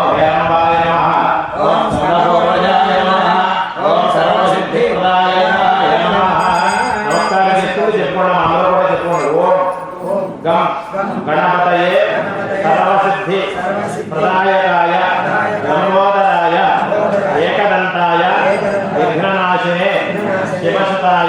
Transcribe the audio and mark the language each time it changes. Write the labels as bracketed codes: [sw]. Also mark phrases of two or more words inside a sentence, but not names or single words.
[sa] हेरंबाय नमः ओम सर्वभोजाय नमः ओम सर्वसिद्धिप्रदाय नमः नमस्कार [te] చెప్పుకోండి అందరూ కూడా చెప్పుకోండి [sa] ఓం గం గణపతయే సర్వసిద్ధి ప్రదాయకాయ లంబోదరాయ ఏకదంతాయ విఘ్ననాశినే శివసుతాయ